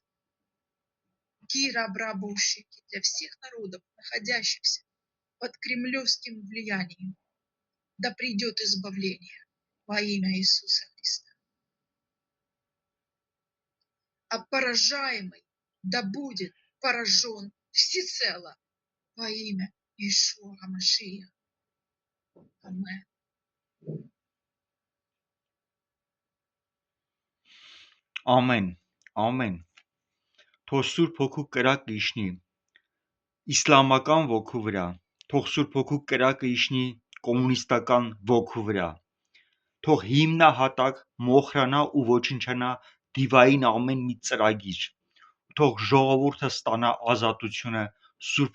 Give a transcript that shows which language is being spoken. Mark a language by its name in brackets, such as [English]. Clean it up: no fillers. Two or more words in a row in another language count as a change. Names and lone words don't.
[Russian] Кира Брабушики для всех народов, находящихся под кремлевским влиянием, да придет избавление во имя Иисуса Христа. А поражаемый да будет поражен всецело во имя Иешуа Машия. Амен. [Armenian] Ամեն, ամեն։ Թող Սուրբ Հոգու կրակը իջնի իսլամական ոգու վրա, թող Սուրբ Հոգու կրակը իջնի կոմունիստական ոգու վրա, թող հիմնահատակ մոխրանա ու ոչնչանա դիվային ամեն մի ծրագիր, թող ժողովուրդը ստանա ազատությունը Սուրբ